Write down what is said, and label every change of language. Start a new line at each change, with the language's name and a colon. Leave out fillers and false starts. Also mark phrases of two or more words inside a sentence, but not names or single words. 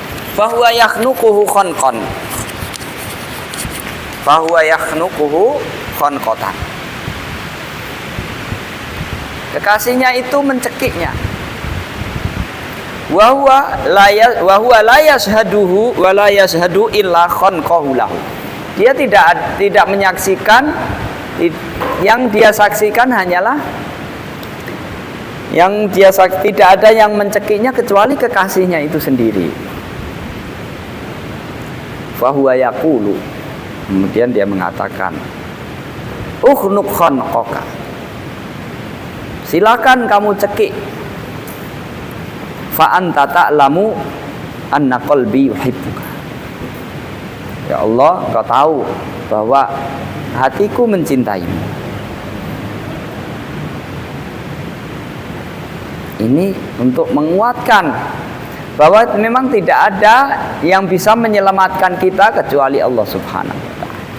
Arabic: فهو يخنقه خنقا. فهو يخنقه خنقة.
Indonesian: Kekasihnya itu mencekiknya.
Arabic: وهو لا يشهده ولا يشهد إلا خنقه له.
Indonesian: Dia tidak menyaksikan, yang dia saksikan hanyalah tidak ada yang mencekiknya kecuali kekasihnya itu sendiri.
Arabic: فهو يقول,
Indonesian: kemudian dia mengatakan,
Arabic: اخنق خنقك,
Indonesian: silakan kamu cekik.
Arabic: فأنت تعلم أن قلبي يحبك. يا الله,
Indonesian: engkau tahu bahwa hatiku mencintaimu. Ini untuk menguatkan bahwa memang tidak ada yang bisa menyelamatkan kita kecuali Allah
Arabic: سبحانه وتعالى.